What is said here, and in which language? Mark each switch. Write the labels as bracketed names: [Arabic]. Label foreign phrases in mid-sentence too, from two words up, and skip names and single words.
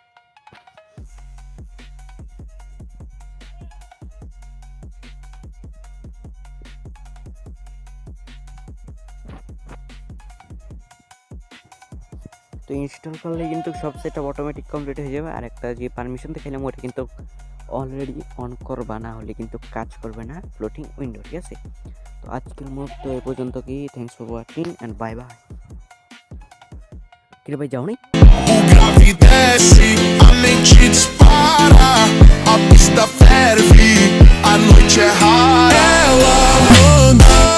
[Bangla] তো ইনস্টল করলে কিন্তু সব [English] setup automatic complete [Bangla] হয়ে যাবে। আর একটা যে পারমিশন দেখাইলাম ওটা কিন্তু [English] already on [Bangla] করবা, না হলে কিন্তু কাজ করবে না [English] floating window, [Bangla] ঠিক আছে? তো আজকের মতো এ পর্যন্ত। কি [English] thanks for watching and bye bye. [Bangla] কিরে ভাই যাও নি? [Portuguese] Desce, a mente dispara, a pista ferve, a noite é rara. Ela manda.